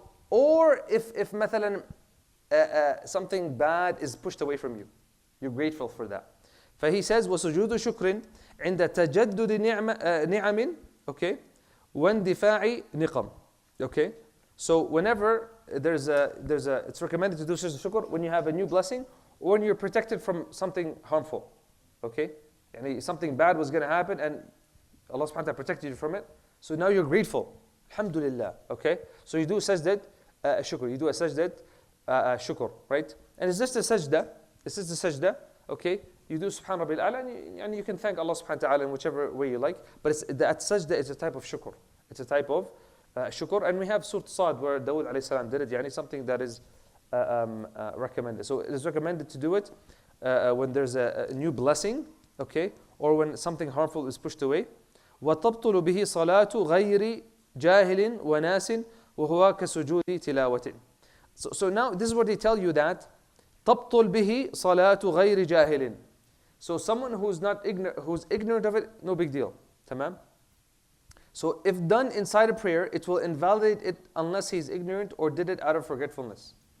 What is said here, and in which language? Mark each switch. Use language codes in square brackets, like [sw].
[en] Or if [ar] مثلا [en] something bad is pushed away from you, you're grateful for that. [ar] ف [en] he says [ar] وسجود شكر عند تجدد نعم, okay, واندفاع نقم, okay. [en] So whenever it's recommended to do sujood shukr when you have a new blessing, or when you're protected from something harmful, okay. Something bad was going to happen, and Allah subhanahu wa ta'ala protected you from it. So now you're grateful. Alhamdulillah. Okay? So you do sajdat shukr. You do a sajdat shukr, right? And it's just a sajda. It's just a sajda. Okay? You do subhan rabbil a'la, and you can thank Allah subhanahu wa ta'ala in whichever way you like. But that sajda is a type of shukr. It's a type of shukr. And we have Surah Sad where Dawood alayhi salam did it. Something that is recommended. So it is recommended to do it when there's a new blessing, okay, or when something harmful is pushed away. [ar] وتبطل به صلاة غير جاهل وناس وهو كسجود تلاوة. [en] So now this is what they tell you, that [ar] تبطل به صلاة غير جاهل. [en] So someone who's not ignorant, who's ignorant of it, no big deal. [ar] تمام? [en] So if done inside a prayer, it will invalidate it unless he's ignorant or did it out of forgetfulness.